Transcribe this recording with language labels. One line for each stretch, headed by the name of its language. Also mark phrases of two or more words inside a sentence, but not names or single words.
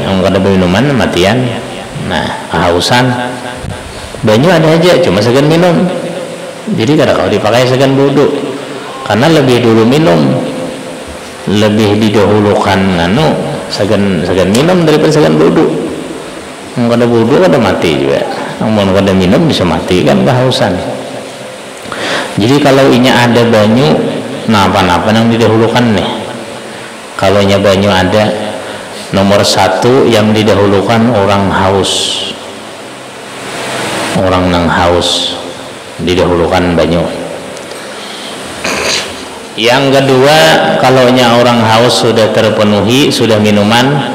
Banjar: Yang kada minuman matian. Nah kehausan, banyu ada aja cuma sagan minum, jadi kada kau dipakai sagan baudu, karena lebih dulu minum, lebih didahulukan sagan minum daripada sagan baudu. Yang kada baudu kada mati juga, yang kada minum bisa mati kan kehausan. Jadi kalau inya ada banyu, nah apa-apa yang didahulukan nih. Kalau inya banyu ada, nomor satu yang didahulukan orang haus, orang nang haus didahulukan banyu. Yang kedua, kalau inya orang haus sudah terpenuhi, sudah minuman.